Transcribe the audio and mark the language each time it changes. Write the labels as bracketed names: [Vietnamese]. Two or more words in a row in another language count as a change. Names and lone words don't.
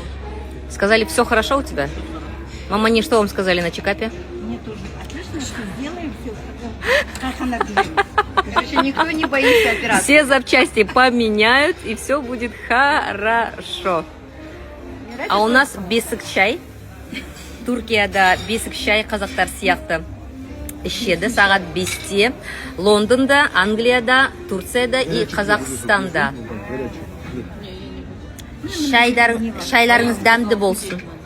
[Russian] Сказали, все хорошо у тебя? Мамани, что вам сказали на чекапе? Мне тоже. Отлично, что сделаем все, как она говорит. Короче, никто не боится операции. Все запчасти поменяют, и все будет хорошо. А у нас [Kazakh] бесік шай. Түркияда бесік шай қазақтар сияқты ішеді сағат 5-те. Лондонда, Англияда, Турцияда и Қазақстанда. Шайларыңыз дәмді болсын.